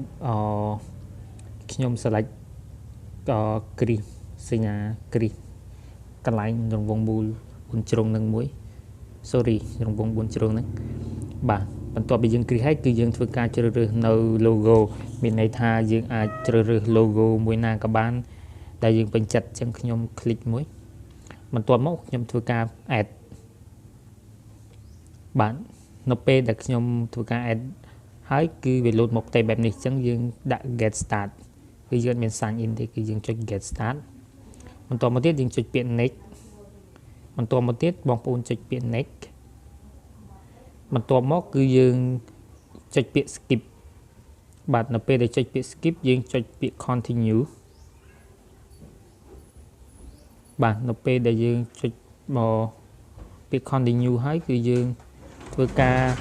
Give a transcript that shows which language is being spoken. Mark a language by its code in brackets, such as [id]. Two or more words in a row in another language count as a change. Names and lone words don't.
[km] ខ្ញុំ select គ្រីសសញ្ញាគ្រីសកន្លែងរង្វង់មូល4ជ្រុងនឹងមួយ sorry រង្វង់4ជ្រុងហ្នឹងបាទបន្ទាប់ពីយើងគ្រីសហើយគឺយើងធ្វើការជ្រើសរើសនៅ logo មានន័យថាយើងអាចជ្រើសរើស logo មួយណាក៏បានដែលយើងពេញចិត្តអញ្ចឹងខ្ញុំ click មួយបន្ទាប់មកខ្ញុំធ្វើការ add បាទនៅពេលដែលខ្ញុំធ្វើការ add ហើយគឺវាលោតមកផ្ទៃបែបនេះអញ្ចឹងយើងដាក់ [en] get start [km] គឺយើងអត់មាន [en] sign in [km] ទេគឺយើងចុច [en] get start [km] បន្ទាប់មកទៀតយើងចុចពាក្យ next បន្ទាប់មកទៀតបងប្អូនចុចពាក្យ next បន្ទាប់មកគឺយើងចុចពាក្យ skip បាទនៅពេលដែលចុចពាក្យ skip យើងចុចពាក្យ continue បាទនៅពេលដែលយើងចុចពាក្យ continue ហើយគឺយើងធ្វើការ